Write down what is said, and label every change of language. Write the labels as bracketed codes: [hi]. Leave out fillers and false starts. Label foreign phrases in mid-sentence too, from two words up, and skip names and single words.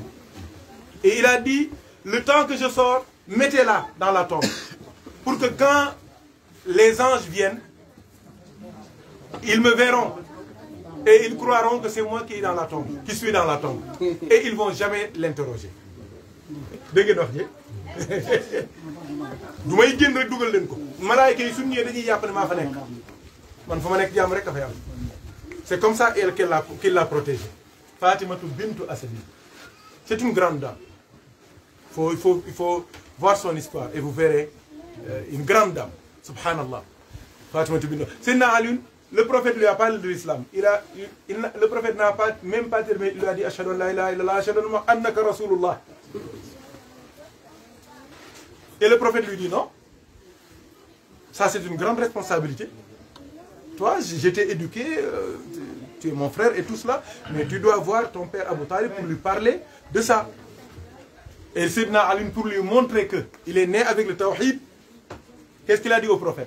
[fr] Et il a dit, le temps que je sors, mettez-la dans la tombe. Pour que quand les anges viennent, ils me verront. Et ils croiront que c'est moi qui suis dans la tombe. Et ils ne vont jamais l'interroger. [wo] Dégg nga wax ji du may génn rek dugal leen ko malaayka yi suñu ñëwee dañuy yàpp ne maa fa nekk man fa ma nekk jàmm rek a fa yàlla [fr] C'est comme ça qu'il l'a protégée. Fatimatu bintu Asadin. C'est une grande dame. Il faut voir son histoire et vous verrez une grande dame. Subhanallah. Fatimatu bintu. Sayyidina Ali, le prophète lui a parlé de l'islam. Le prophète n'a même pas terminé. Il lui a dit [ar] أشهد أن لا إله إلا الله أشهد أنك رسول الله. [fr] Et le prophète lui dit non. Ça, c'est une grande responsabilité. Toi, j'étais éduqué, tu es mon frère et tout cela, mais tu dois voir ton père Abu Talib pour lui parler de ça. Et Sayyidina Ali, pour lui montrer qu'il est né avec le tawhid, qu'est-ce qu'il a dit au prophète?